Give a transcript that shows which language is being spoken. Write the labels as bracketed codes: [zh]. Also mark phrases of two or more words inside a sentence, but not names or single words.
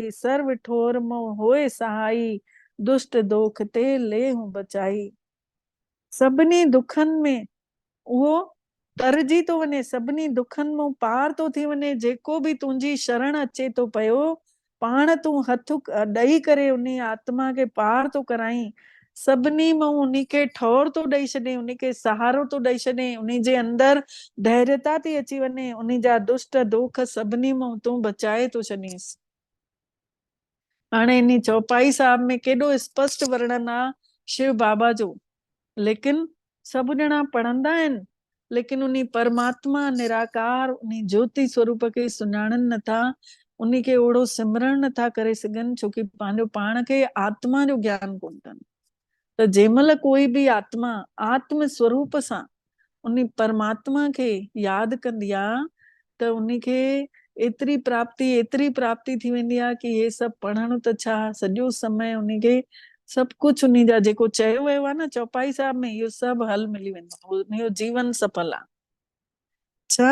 [pa] ਸਰਵ ਠੋਰ ਮੋਂ ਹੋਏ ਸਹਾਈ, ਦੁਸ਼ਟ ਦੋਖ ਤੇ ਲੇਹੂ ਬਚਾਈ। [sd] सभिनी दुखनि में उहो तरजी थो वञे, सभिनी दुखनि मां पार थो थी वञे। जेको बि तुंहिंजी शरण अचे थो पियो, पाण तूं हथ ॾेई करे उन आत्मा खे पार थो कराई। सभिनी मां उन्ही खे ठौर थो ॾेई छॾे, उन्ही खे सहारो थो ॾेई छॾे, उन्ही जे अंदर धैर्यता थी अची वञे। उन्ही जा दुष्ट दुख सभिनी मां तूं बचाए थो छॾीसि। हाणे इन चौपाई साहिब में केॾो स्पष्ट वर्णन आहे शिव बाबा जो, लेकिन सभु ॼणा पढ़ंदा आहिनि, लेकिन उन्ही परमात्मा निराकार उन्ही ज्योति स्वरूप खे सुञाणनि नथा, उन्ही खे ओड़ो सिमरण नथा करे सघनि, छोकी पंहिंजो पाण खे आत्मा जो ज्ञान कोन अथनि। त जंहिंमहिल कोई बि आत्मा आत्म स्वरूप सां उन्ही परमात्मा खे यादि कंदी आहे, त उन्ही खे एतिरी प्राप्ति थी वेंदी आहे कि हे सभु पढ़ण त छा, सॼो समय उन्ही खे सभु कुझु उन्ही जा जेको चयो वियो आहे न चौपाई साहिब में, इहो सभु हल मिली वेंदो, उनजो जीवन सफल आहे।